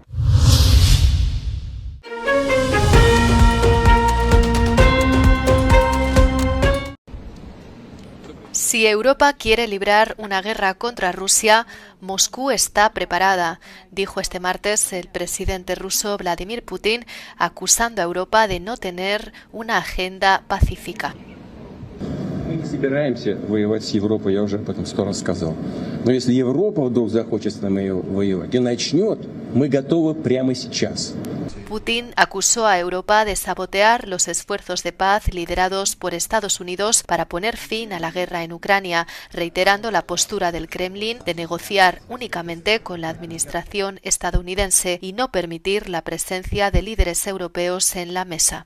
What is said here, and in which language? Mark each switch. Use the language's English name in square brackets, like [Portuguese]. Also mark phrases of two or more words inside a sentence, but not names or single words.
[Spanish] Si Europa quiere librar una guerra contra Rusia, Moscú está preparada, dijo este martes el presidente ruso Vladimir Putin, acusando a Europa de no tener una agenda pacífica. [Russian] Мы не собираемся воевать с Европой, я уже об этом 100 раз сказал. Но если Европа вдруг захочет с нами воевать и начнет, мы готовы прямо сейчас. [Spanish] Putin acusó a Europa de sabotear los esfuerzos de paz liderados por Estados Unidos para poner fin a la guerra en Ucrania, reiterando la postura del Kremlin de negociar únicamente con la administración estadounidense y no permitir la presencia de líderes europeos en la mesa.